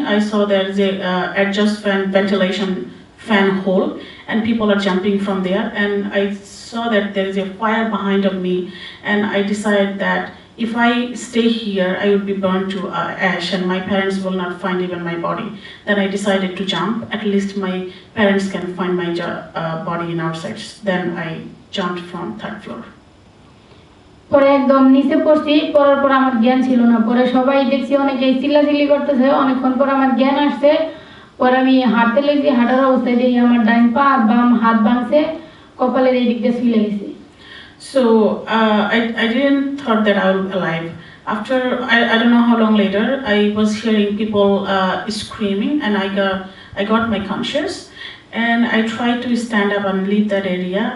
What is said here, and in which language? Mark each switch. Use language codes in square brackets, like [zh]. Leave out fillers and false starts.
[en] I saw there is a adjust fan ventilation fan hole, and people are jumping from there, and I saw that there is a fire behind of me, and I decided that if I stay here I would be burned to ash, and my parents will not find even my body. Then I decided to jump, at least my parents can find my body in outside. Then I jumped from 3rd floor. [bn] পরে একদম নিচে পড়ছি পড়ার পর আমার জ্ঞান ছিল না পরে সবাই দেখছি অনেকেই চিল্লাচিল্লি করতেছে অনেকক্ষণ পর আমার জ্ঞান আসছে পরে আমি হাঁটতে লেগেছি হাঁটার অবস্থায় দেখি আমার ডাইন পা আর বাম হাত ভাঙছে কপালের এই দিক দিয়ে ছুঁলে গেছে [en] So I didn't thought that I was alive. After I don't know how long later, I was hearing people screaming, and I got my conscious, and I tried to stand up and leave that area.